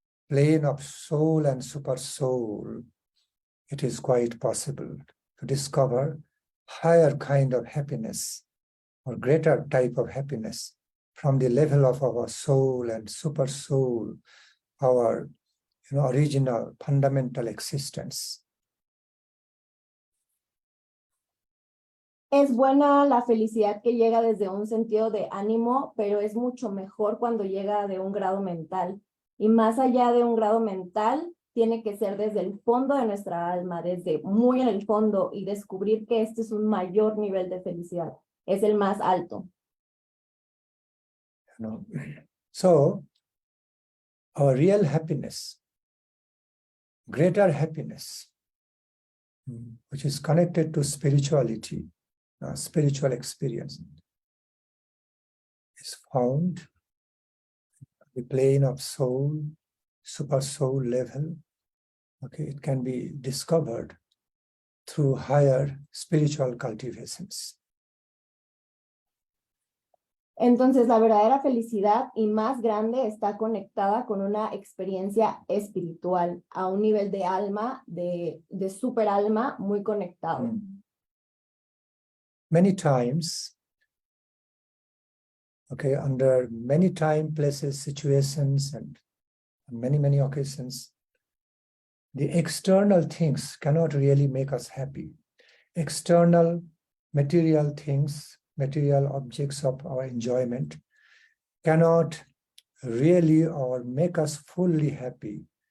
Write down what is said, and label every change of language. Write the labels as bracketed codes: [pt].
[en] plane of soul and super soul, it is quite possible to discover higher kind of happiness or greater type of happiness from the level of our soul and super soul, our original fundamental existence. [es] Es buena la felicidad que llega desde un sentido de ánimo, pero es mucho mejor cuando llega de un grado mental. Y más allá de un grado mental, tiene que ser desde el fondo de nuestra alma, desde muy en el fondo, y descubrir que este es un mayor nivel de felicidad. Es el más alto. [en] So, our real happiness, greater happiness, which is connected to spirituality, spiritual experience, is found at the plane of soul, super soul level. Okay, it can be discovered through higher spiritual cultivations. [es] Entonces, la verdadera felicidad y más grande está conectada con una experiencia espiritual, a un nivel de alma, de super alma, muy conectado. [en] Many times, okay, under many time, places, situations, and many, many occasions, the external things cannot really make us happy. External material things, material objects of our enjoyment cannot really or make us fully happy.